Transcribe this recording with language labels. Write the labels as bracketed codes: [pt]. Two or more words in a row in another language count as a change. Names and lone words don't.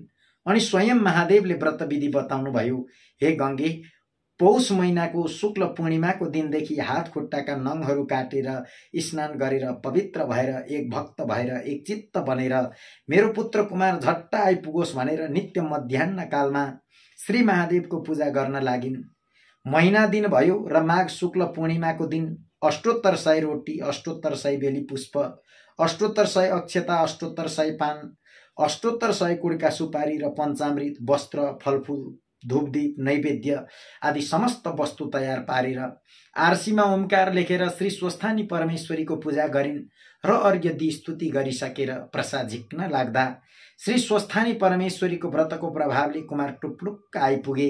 [ne] अनि स्वयं महादेवले व्रतविधि बताउनु भयो, हे गङ्गे, पौष महिनाको शुक्ल पूर्णिमाको दिनदेखि हात खुट्टाका नङहरू काटेर स्नान गरेर पवित्र भएर एक भक्त भएर एक चित्त बनेर मेरो पुत्र कुमार झट्ट आइपुगोस् भनेर नित्य मध्याह्न कालमा श्री महादेवको पूजा गर्न लागिन्। महिना दिन भयो र माघ शुक्ल पूर्णिमाको दिन अष्टोत्तर 100 रोटी, अष्टोत्तर 100 बेली पुष्प, अष्टोत्तर 100 अक्षता, अष्टोत्तर 100 पान, अष्टोत्तर 100 कुडका सुपारी र पञ्चामृत, वस्त्र, फलफूल, धूपदीप, नैवेद्य आदि समस्त वस्तु तयार पारेर आरसीमा ओमकार लेखेर श्री स्वस्थानी परमेश्वरीको पूजा गरिन् र अर्घ्य दी स्तुति गरिसकेर प्रसाद झिक्न लाग्दा श्री स्वस्थानी परमेश्वरीको व्रतको प्रभावले कुमार टुप्लुक्क आइपुगे।